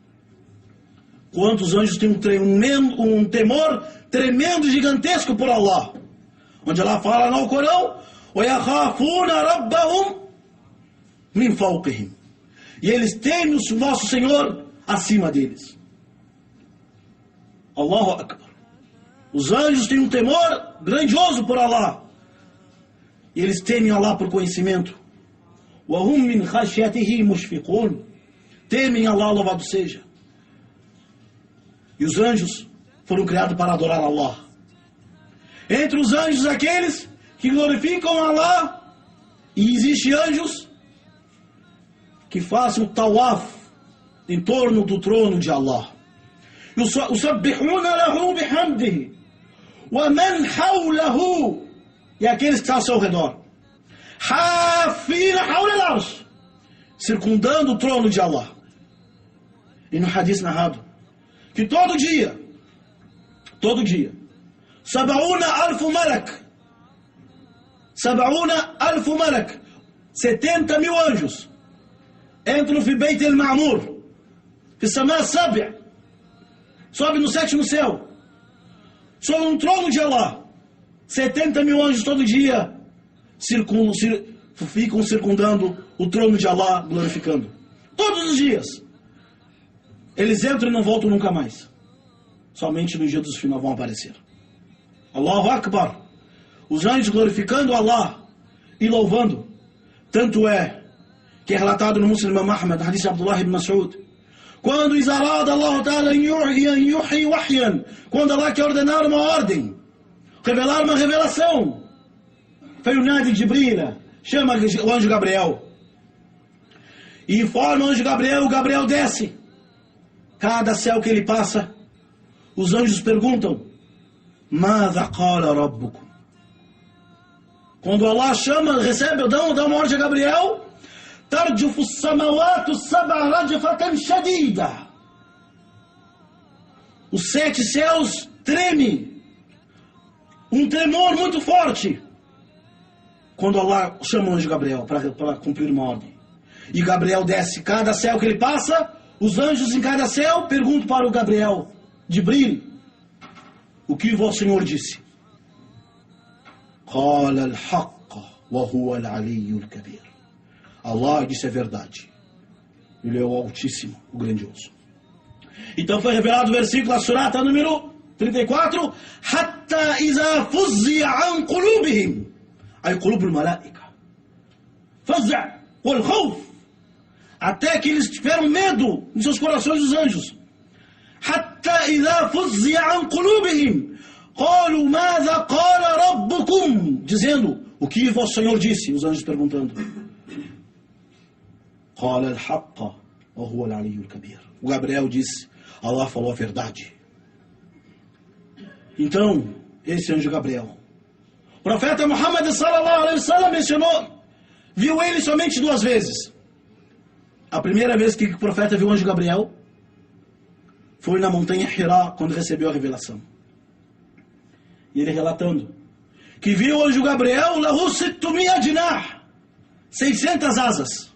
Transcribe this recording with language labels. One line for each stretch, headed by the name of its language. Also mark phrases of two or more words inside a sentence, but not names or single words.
Portuguese: Quantos anjos têm um temor tremendo, gigantesco por Allah, onde Allah fala no Corão:
Arabic: وَيَخَافُونَ رَبَّهُمْ مِنْ فَوْقِهِمْ.
Portuguese: E eles temem o nosso Senhor acima deles.
Arabic: الله أكبر.
Portuguese: Os anjos têm um temor grandioso por Allah, e eles temem Allah por conhecimento.
Arabic: وَهُمْ مِنْ خَشْيَتِهِ مُشْفِقُونَ.
Portuguese: Temem Allah, louvado seja. E os anjos foram criados para adorar Allah. Entre os anjos, aqueles que glorificam Allah, e existem anjos que façam tawaf em torno do trono de Allah.
Arabic: يُسَبِّحُونَ لَهُ بِحَمْدِهِ وَمَنْ حَوْلَهُ.
Portuguese: E aqueles que estão ao seu redor,
Arabic: حَافِينَ حَوْلَ الْعَرْشِ,
Portuguese: circundando o trono de Allah. E no hadith narrado que todo dia,
Arabic: سَبْعُونَ أَلْفُ مَلَكٍ,
Portuguese: 70 mil anjos entram no Beit el-Ma'mur, que se chama Sabia, sobe no sétimo céu, sobre um trono de Allah. 70 mil anjos todo dia ficam circundando o trono de Allah, glorificando. Todos os dias. Eles entram e não voltam nunca mais. Somente no dia dos final vão aparecer.
Arabic: الله أكبر.
Portuguese: Os anjos glorificando Allah e louvando. Tanto é que é relatado no Muslim Ahmad, hadith Abdullah ibn Mas'ud, quando
Arabic: إذا أراد الله تعالى يوحي وحيا,
Portuguese: quando Allah quer ordenar uma ordem, revelar uma revelação.
Arabic: فينادي جبريل,
Portuguese: chama o anjo Gabriel. E informa o anjo Gabriel, o Gabriel desce. Cada céu que ele passa, os anjos perguntam:
Arabic: ماذا قال ربكم?
Portuguese: Quando Allah chama, recebe, dá uma ordem a Gabriel:
Arabic: ترجف السماوات السبع رجفة شديدة.
Portuguese: Os 7 céus tremem, um tremor muito forte, quando Allah chama o anjo Gabriel para cumprir uma ordem. E Gabriel desce, cada céu que ele passa, os anjos em cada céu perguntam para o Gabriel: Jibril, o que vosso Senhor disse?
Arabic: قال الحق وهو العلي الكبير.
Portuguese: Allah disse a verdade. Ele é o Altíssimo, o Grandioso. Então foi revelado o versículo, a surata número 34,
Arabic: حتى إذا فزع عن قلوبهم، أي قلوب الملائكة. فزع والخوف.
Portuguese: Até que eles tiveram medo em seus corações, os anjos.
Arabic: حتى إذا فزع عن قلوبهم، قالوا ماذا قال ربكم,
Portuguese: dizendo: o que vosso Senhor disse? Os anjos perguntando.
Arabic: قال الحق وهو العلي الكبير.
Portuguese: O Gabriel disse: Allah falou a verdade. Então, esse anjo Gabriel, o profeta Muhammad
Arabic: صلى الله عليه وسلم
Portuguese: mencionou, viu ele somente 2 vezes. A primeira vez que o profeta viu o anjo Gabriel foi na montanha Hira, quando recebeu a revelação. E ele relatando que viu o anjo Gabriel,
Arabic: له ستمائة جناح,
Portuguese: 600 asas.